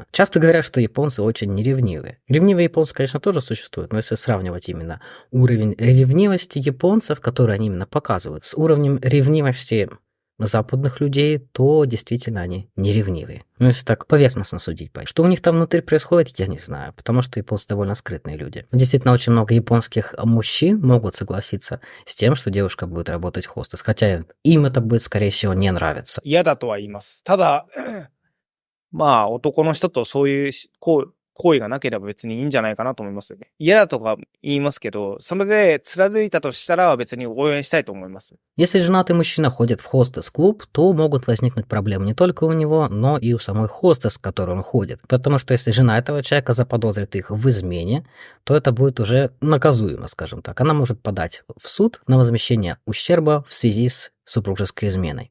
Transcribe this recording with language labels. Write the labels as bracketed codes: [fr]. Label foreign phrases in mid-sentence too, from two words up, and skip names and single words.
[ru] Часто говорят, что японцы очень неревнивые. Ревнивые японцы, конечно, тоже существуют, но если сравнивать именно уровень ревнивости японцев, который они именно показывают, с уровнем ревнивости западных людей, то действительно они не ревнивые. Если так поверхностно судить. Что у них там внутри происходит, я не знаю, потому что японцы довольно скрытные люди. Но действительно, очень много японских мужчин могут согласиться с тем, что девушка будет работать хостес, хотя им это будет, скорее всего, не нравиться. [ja] 嫌だとは言います。ただ、男の人とそういう行為がなければ別にいいんじゃないかなと思いますよね。嫌だとか言いますけど、それで貫いたとしたら別に応援したいと思います。 [ru] Если женатый мужчина ходит в хостес-клуб, то могут возникнуть проблемы не только у него, но и у самой хостес, в которую он ходит. Потому что если жена этого человека заподозрит их в измене, то это будет уже наказуемо, скажем так. Она может подать в суд на возмещение ущерба в связи с супружеской изменой.